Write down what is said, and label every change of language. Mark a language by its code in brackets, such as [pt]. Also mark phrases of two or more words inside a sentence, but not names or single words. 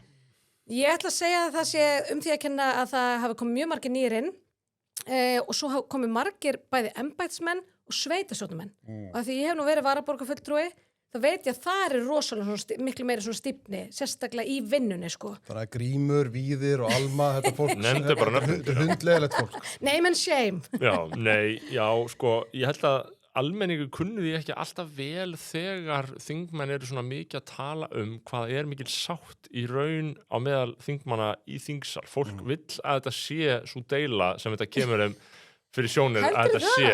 [is] Ég ætla að segja að það sé því að kenna að það hafi komið mjög margir nýr inn og svo hafi komið margir bæði embættismenn og sveitarstjórnarmenn. Og að því ég hef nú verið varaborgarfulltrúi, þá veit ég að það er rosalega miklu meiri svona stífni, sérstaklega í vinnunni, sko. Það er Grímur, Víðir og Alma, þetta fólk. Nefndu bara nöfnum. Þetta er hundlegilegt fólk. [en] Name and shame. [is] Já, sko, ég held að almenningu kunni því ekki alltaf vel þegar þingmenn eru svona mikið að tala hvað er mikil sátt í raun á meðal þingmanna í þingsal. Fólk vill að þetta sé svo deila sem þetta kemur fyrir sjónir að þetta sé.